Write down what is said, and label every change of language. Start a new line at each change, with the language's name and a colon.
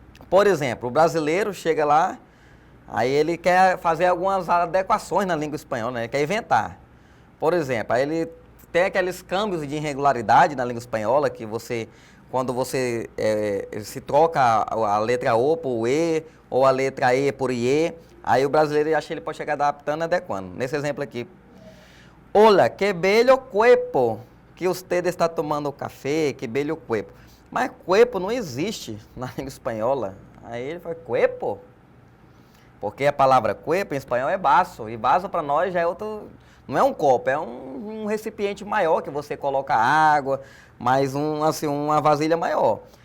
Portuguese: Por exemplo, o brasileiro chega lá, aí ele quer fazer algumas adequações na língua espanhola, né? Ele quer inventar. Por exemplo, aí ele tem aqueles câmbios de irregularidade na língua espanhola, que quando você se troca a letra O por E, ou a letra E por IE, aí o brasileiro acha que ele pode chegar adaptando e adequando. Nesse exemplo aqui.
Spanish: Hola, que bello cuerpo que usted está tomando café, que bello cuerpo.
Portuguese: Mas cuerpo não existe na língua espanhola. Aí ele fala, cuerpo? Porque a palavra cuerpo em espanhol é vaso, e vaso para nós já é outro, não é um copo, é um recipiente maior que você coloca água, mais uma vasilha maior.